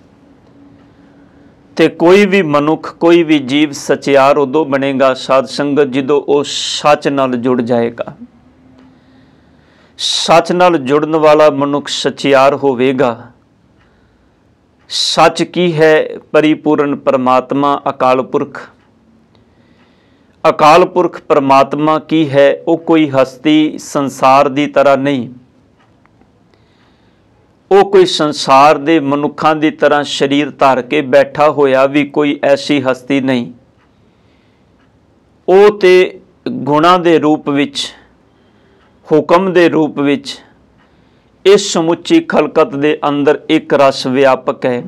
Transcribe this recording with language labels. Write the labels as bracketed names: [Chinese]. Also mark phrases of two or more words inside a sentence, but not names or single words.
[Punjabi] ਤੇ ਕੋਈ ਭੀ ਮਨੁਖ ਕੋਈ ਭੀ ਜੀਵ ਸਚਿਆਰ ਉਦੋਂ ਬਣੇਗਾ ਸਾਧ ਸੰਗਤ ਜਦੋਂ ਵੋ ਸੱਚ ਨਾਲ ਜੁੜ ਜਾਏਗਾ। ਸੱਚ ਨਾਲ ਜੁੜਨ ਵਾਲਾ ਮਨੁਖ ਸਚਿਆਰ ਹੋਵੇਗਾ। ਸੱਚ ਕੀ ਹੈ? ਪਰਿਪੂਰਣ ਪਰਮਾਤਮਾ ਅਕਾਲ ਪੁਰਖ। ਅਕਾਲ ਪੁਰਖ ਪਰਮਾਤਮਾ ਕੀ ਹੈ? ਵੋ ਕੋਈ ਹਸਤੀ ਸੰਸਾਰ ਦੀ ਤਰ੍ਹਾਂ ਨਹੀਂ, ਵੋ ਕੋਈ ਸੰਸਾਰ ਦੇ ਮਨੁਖਾਂ ਦੀ ਤਰ੍ਹਾਂ ਸਰੀਰ ਧਾਰ ਕੇ ਬੈਠਾ ਹੋਇਆ ਭੀ ਕੋਈ ਐਸੀ ਹਸਤੀ ਨਹੀਂ। ਵੋ ਤੇ ਗੁਣਾਂ ਦੇ ਰੂਪ ਵਿਚ, ਹੁਕਮ ਦੇ ਰੂਪ ਵਿਚ ਇਸ ਸਮੁੱਚੀ ਖਲਕਤ ਦੇ ਅੰਦਰ ਇਕ ਰਸ ਵਿਆਪਕ ਹੈ।